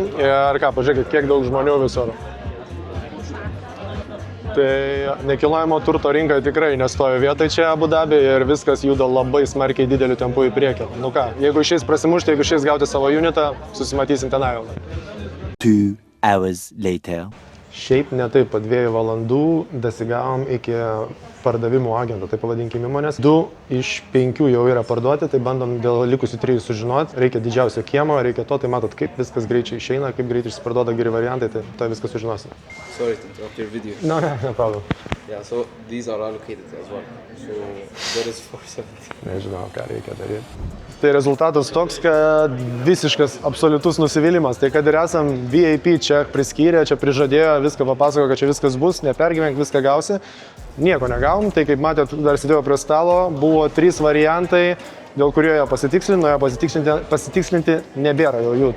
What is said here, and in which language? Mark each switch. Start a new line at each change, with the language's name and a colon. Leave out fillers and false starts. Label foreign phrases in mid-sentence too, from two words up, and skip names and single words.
Lithuanian: Ir ką, pažiūrėkit, kiek daug žmonių visur. Tai nekilnojamo turto rinka tikrai nestovi vietai čia Abu Dabi ir viskas juda labai smarkiai dideliu tempu į priekį. Nu ką, jeigu išeis prasimušti, jeigu išeis gauti savo unitą, susimatysim tenai jau.
English: 2 hours later.
Lithuanian: Šiaip ne taip, po 2 valandų dasigavom iki pardavimų agento, tai pavadinkim įmonės. 2 iš 5 jau yra parduoti, tai bandom dėl likusių 3 sužinoti. Reikia didžiausio kiemo, reikia to, tai matot, kaip viskas greičiai išeina, kaip greitai išsiparduoda geri variantai, tai to viską sužinosim.
English: Sorry to interrupt your video. No problem. Yeah, so these are allocated as well. So that is 470.
Lithuanian: Nežinau, ką reikia daryti. Tai rezultatas toks, kad visiškas absoliutus nusivylimas. Tai kad ir esam VIP čia priskyrę, čia prižadėjo, viską papasakojo, kad čia viskas bus, nepergyvenk, viską gausi. Nieko negavom, tai kaip matėt, dar sėdėjo prie stalo, buvo 3 variantai, dėl kurio jie pasitikslinti nebėra jau jų.